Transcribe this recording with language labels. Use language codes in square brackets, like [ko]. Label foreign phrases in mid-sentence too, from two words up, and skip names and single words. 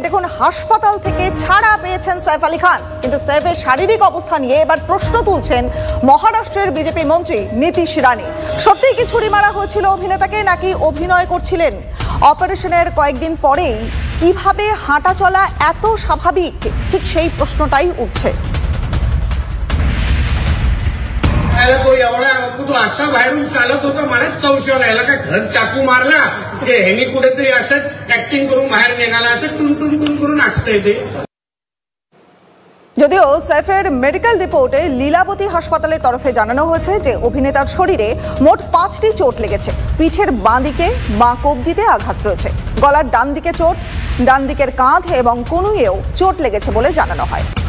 [bn] দেখুন, হাসপাতাল থেকে ছাড়া পেয়েছেন সাইফ আলী খান, কিন্তু সাইফের শারীরিক অবস্থা নিয়ে এবার প্রশ্ন তুলছেন মহারাষ্ট্রের বিজেপি মন্ত্রী নীতিশ রানে। সত্যিই কি ছুরি মারা হয়েছিল অভিনেতাকে, নাকি অভিনয় করছিলেন? অপারেশনের কয়েকদিন পরেই কিভাবে হাঁটা চলা এত স্বাভাবিক, ঠিক সেই প্রশ্নটাই উঠছে। [mr] तो एवढा तो असा बाहेरून चालत होता, मलाच संशय आला, याला काय घरात चाकू मारला की ह्यानी कुठेतरी असंच ऍक्टिंग करून बाहेर निघाला, असं टुन टुन टुन करून असतंय ते। [bn] যদিও সাইফের মেডিকেল রিপোর্টে লীলাবতী হাসপাতালের তরফে জানানো হয়েছে যে অভিনেতার শরীরে মোট 5টি চোট লেগেছে। পিঠের বাঁ দিকে বাঁ কবজিতে আঘাত রয়েছে, গলার ডান দিকে চোট, ডান দিকের কাঁধ এবং কনুইয়েও চোট লেগেছে বলে জানানো হয়।